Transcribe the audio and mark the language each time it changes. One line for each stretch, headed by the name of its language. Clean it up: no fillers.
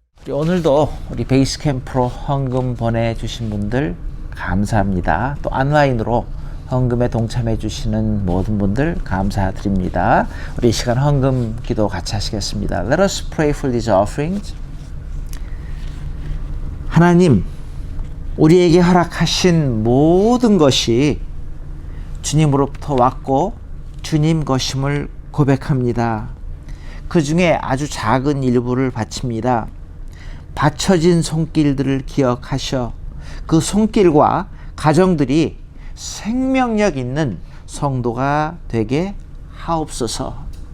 Korean: 오늘도 우리 베이스 캠프로 헌금 보내주신 분들 감사합니다. 또 온라인으로 헌금에 동참해 주시는 모든 분들 감사드립니다. 우리 이 시간 헌금 기도 같이 하시겠습니다.
English: Let us pray for these offerings.
Korean: 하나님, 우리에게 허락하신 모든 것이 주님으로부터 왔고 주님 것임을 고백합니다. 그 중에 아주 작은 일부를 바칩니다. 받쳐진 손길들을 기억하셔 그 손길과 가정들이 생명력 있는 성도가 되게 하옵소서.